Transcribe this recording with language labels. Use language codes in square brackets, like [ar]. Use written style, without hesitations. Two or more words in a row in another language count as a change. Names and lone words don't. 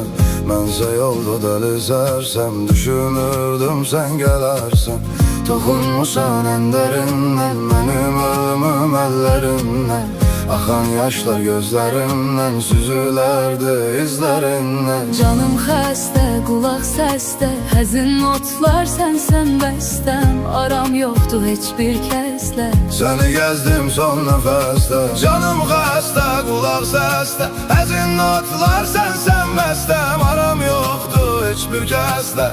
[az] Mənsə yolda dəlizersem düşünürdüm [tr] sen gelersen. Toxunmusan en derinden benim ölümüm ellerinden. Akan yaşlar gözlerimden süzülerdi izlerinden. [az] Canım xəstə, qulaq səsdə, həzin notlar sənsən bəstəm. Aram yoxdur heç bir kəslə. [tr] Seni gezdim son nefeste. [az] Canım xəstə, qulaq səsdə, həzin notlar sənsən bəstəm. Aram yoxdur heç bir kəslə.